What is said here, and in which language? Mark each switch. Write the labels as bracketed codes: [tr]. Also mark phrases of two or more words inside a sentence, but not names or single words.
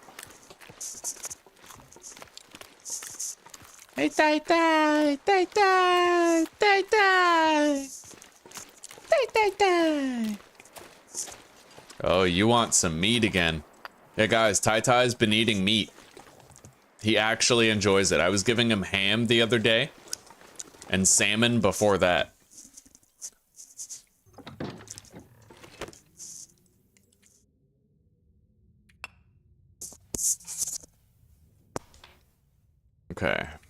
[en] Hey, Tai Tai! Tai Tai! Tai Tai! Tai Tai Tai! Oh, you want some meat again. Yeah, guys, Tai-Tai's been eating meat. He actually enjoys it. I was giving him ham the other day, and salmon before that. Okay.